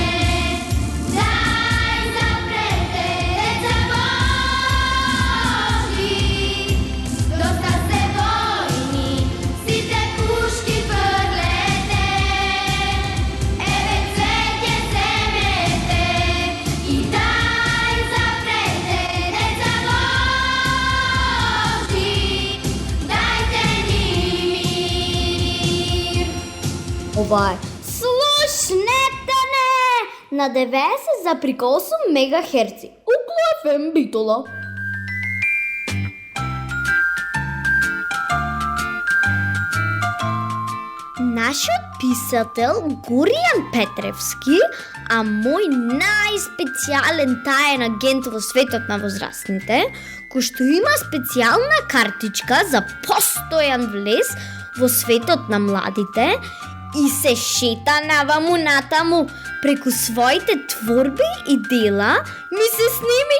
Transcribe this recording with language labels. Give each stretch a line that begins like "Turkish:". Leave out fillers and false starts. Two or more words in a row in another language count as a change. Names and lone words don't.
Macedonian: Daj zaprete, deca Božji, dosta ste vojni, si te puški prlete, eve cvetje zemete i daj zaprete, deca Božji, dajte mi mir. Ова е Слушнете не на 90,8 МГц. Укло ФМ Битола. Нашиот писател Горијан Петревски, а мој најспецијален таен агент во светот на возрастните, кој што има специјална картичка за постојан влез во светот на младите и се шета наваму натаму преку своите творби и дела, ми се сними.